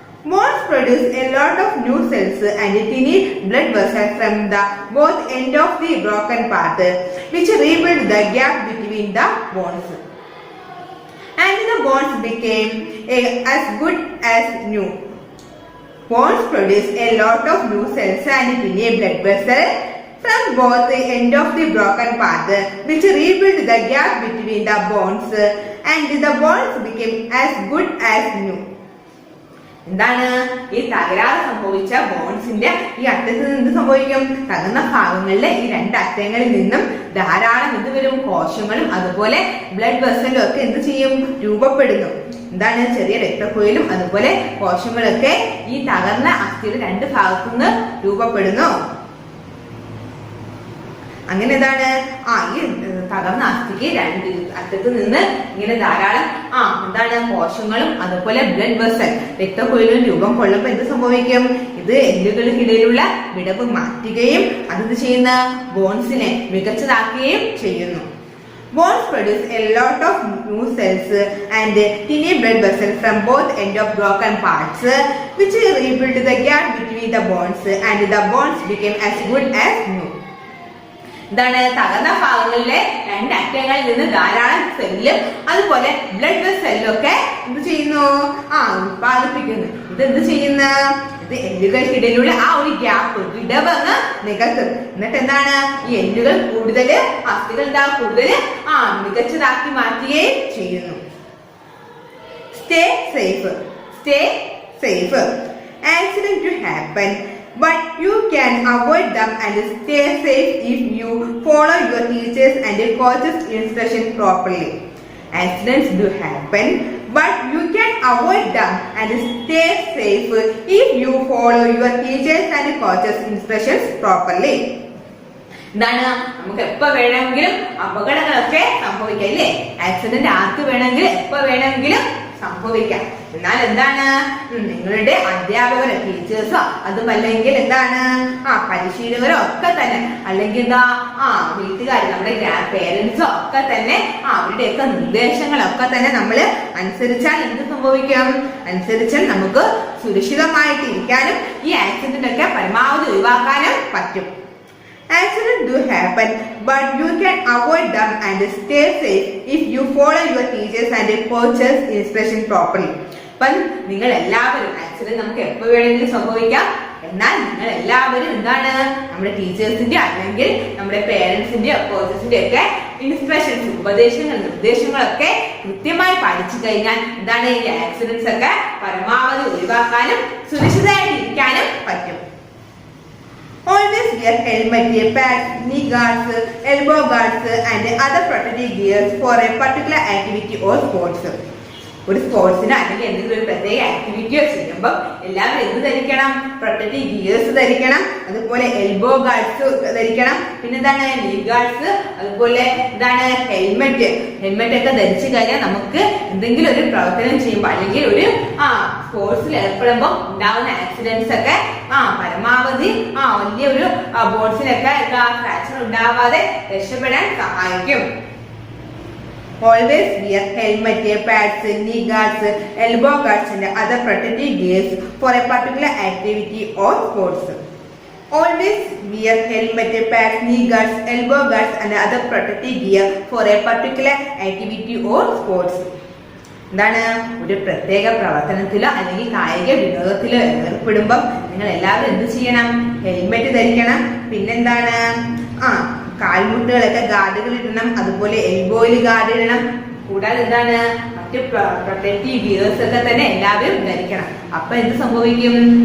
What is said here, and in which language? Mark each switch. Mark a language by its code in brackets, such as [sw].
[en] Bones produce a lot of new cells and tiny blood vessels from the both end of the broken part, which rebuild the gap between the bones. And the bones became as good as new. Bones produce a lot of new cells and tiny blood vessels from both the end of the broken part, which rebuild the gap between the bones, and the bones became as good as new. [ml] എന്താണ് ഈ തകരാറ് സംഭവിച്ച ബോൺസിന്റെ ഈ അറ്റത്ത് നിന്ന് സംഭവിക്കും? തകർന്ന ഭാഗങ്ങളിലെ ഈ 2 അറ്റങ്ങളിൽ നിന്നും ധാരാളം എന്ത് വരും? കോശങ്ങളും അതുപോലെ ബ്ലഡ് വെസലും ഒക്കെ എന്ത് ചെയ്യും? രൂപപ്പെടുന്നു. എന്താണ് ചെറിയ രക്തക്കുഴലും അതുപോലെ കോശങ്ങളൊക്കെ ഈ തകർന്ന അസ്ഥിയുടെ 2 ഭാഗത്തുനിന്ന് രൂപപ്പെടുന്നു. അങ്ങനെ എന്താണ് ഈ തകർന്ന അസ്ഥിക്ക് 2 അറ്റത്ത് നിന്ന് ഇങ്ങനെ ധാരാളം എന്താണ് കോശങ്ങളും അതുപോലെ ബ്ലഡ് വെസൽ രക്തക്കുഴലും രൂപം കൊള്ളുമ്പോ എന്ത് സംഭവിക്കും? ഇത് എല്ലുകൾക്കിടയിലുള്ള വിടവ് മാറ്റുകയും അത് ചെയ്യുന്ന ബോൺസിനെ മികച്ചതാക്കുകയും ചെയ്യുന്നു. [en] Bones produce a lot of new cells and tiny blood vessels from both ends of broken parts, which rebuild the gap between the bones, and the bones became as good as new. [ml] ഇതാണ് തകർന്ന ഭാഗങ്ങളിലെ രണ്ടറ്റങ്ങളിൽ നിന്ന് ധാരാളം സെല്ലും അതുപോലെ blood വെസലും ഒക്കെ എന്ത് ചെയ്യുന്നു? ഉത്പാദിപ്പിക്കുന്നു. ഇത് എന്ത് ചെയ്യുന്ന? ഇത് എല്ലുകൾക്കിടയിലുള്ള ആ ഒരു ഗ്യാപ്പ് വിടവങ്ങ് നികത്തും. എന്നിട്ട് എന്താണ്? ഈ എല്ലുകൾ കൂടുതൽ അസ്ഥികൾ കൂടുതൽ മികച്ചതാക്കി മാറ്റുകയും ചെയ്യുന്നു. [en] Stay safe. Stay safe. Accident to happen, but you can avoid them and stay safe if you follow your teachers and coaches' instructions properly. Accidents do happen, but you can avoid them and stay safe if you follow your teachers and coaches' instructions properly. [ml] എന്താണ്? നമുക്ക് എപ്പോ വേണമെങ്കിലും അപകടങ്ങളൊക്കെ സംഭവിക്കാം ഇല്ലേ? Accident ആർക്ക് വേണമെങ്കിലും എപ്പോ വേണമെങ്കിലും സംഭവിക്കാം. എന്നാൽ എന്താണ്? നിങ്ങളുടെ അധ്യാപകരോ ടീച്ചേഴ്സോ അതുമല്ലെങ്കിൽ എന്താണ് പരിശീലകരോ ഒക്കെ തന്നെ അല്ലെങ്കിൽ എന്താ വീട്ടുകാർ നമ്മുടെ ഗ്രാൻഡ് പേരൻസോ ഒക്കെ തന്നെ അവരുടെയൊക്കെ നിർദ്ദേശങ്ങളൊക്കെ തന്നെ നമ്മൾ അനുസരിച്ചാൽ എന്ത് സംഭവിക്കും? അനുസരിച്ചാൽ നമുക്ക് സുരക്ഷിതമായിട്ട് ഇരിക്കാനും ഈ ആക്സിഡന്റ് ഒക്കെ പരമാവധി ഒഴിവാക്കാനും പറ്റും. [en] Accidents do happen, but you can avoid them and stay safe if you follow your teachers and coaches' instruction properly. [ml] അപ്പം നിങ്ങൾ എല്ലാവരും ആക്സിഡന്റ് നമുക്ക് എപ്പോൾ വേണമെങ്കിലും സംഭവിക്കാം. എന്നാൽ നിങ്ങൾ എല്ലാവരും എന്താണ് നമ്മുടെ ടീച്ചേഴ്സിന്റെ അല്ലെങ്കിൽ നമ്മുടെ പേരൻസിന്റെ കോച്ചസിന്റെ ഒക്കെ ഇൻസ്ട്രക്ഷൻസ് നിർദ്ദേശങ്ങളൊക്കെ കൃത്യമായി പഠിച്ചു കഴിഞ്ഞാൽ എന്താണ് ഈ ആക്സിഡന്റ്സ് ഒക്കെ പരമാവധി ഒഴിവാക്കാനും സുരക്ഷിതമായിട്ട് ഇരിക്കാനും പറ്റും. [en] Always wear helmet, pads, knee guards, elbow guards and other protective gears for a particular activity or sports. [ml] ഒരു സ്പോർട്സിനോ അല്ലെങ്കിൽ എന്തെങ്കിലും ഒരു പ്രത്യേക ആക്ടിവിറ്റിയോ ചെയ്യുമ്പോൾ എല്ലാവരും എന്ത് ധരിക്കണം? പ്രൊട്ടക്റ്റീവ് ഗിയേഴ്സ് ധരിക്കണം, അതുപോലെ എൽബോ ഗാർഡ്സ് ധരിക്കണം, പിന്നെന്താണ് നീ ഗാർഡ്സ്, അതുപോലെ എന്താണ് ഹെൽമെറ്റ് ഒക്കെ ധരിച്ചു കഴിഞ്ഞാൽ നമുക്ക് എന്തെങ്കിലും ഒരു പ്രവർത്തനം ചെയ്യുമ്പോൾ അല്ലെങ്കിൽ ഒരു സ്പോർട്സിൽ ഏർപ്പെടുമ്പോൾ ഉണ്ടാവുന്ന ആക്സിഡന്റ്സ് ഒക്കെ പരമാവധി വലിയൊരു ബോൺസിനൊക്കെ ഫ്രാക്ചർ ഉണ്ടാവാതെ രക്ഷപ്പെടാൻ സഹായിക്കും. [en] Always wear helmet, pads, knee guards, elbow guards and other protective gears for a particular activity or sports. Always wear helmet, pads, knee guards, elbow guards and other protective gear for a particular activity or sports. [ml] എന്താണ്? ഒരു പ്രത്യേക പ്രവർത്തനത്തിലോ അല്ലെങ്കിൽ കായിക വിനോദത്തിലോ ഏർപ്പെടുമ്പോൾ നിങ്ങൾ എല്ലാവരും എന്ത് ചെയ്യണം? ഹെൽമെറ്റ് ധരിക്കണം, പിന്നെന്താണ് കാൽമുട്ടുകളൊക്കെ ഗാർഡുകൾ ഇടണം, അതുപോലെ എൽബോയിൽ ഗാർഡ് ഇടണം, കൂടാതെ എന്താണ് മറ്റ് പ്രൊട്ടക്റ്റീവ് ഗിയേഴ്സ് ഒക്കെ തന്നെ എല്ലാവരും ധരിക്കണം. അപ്പൊ എന്ത് സംഭവിക്കും?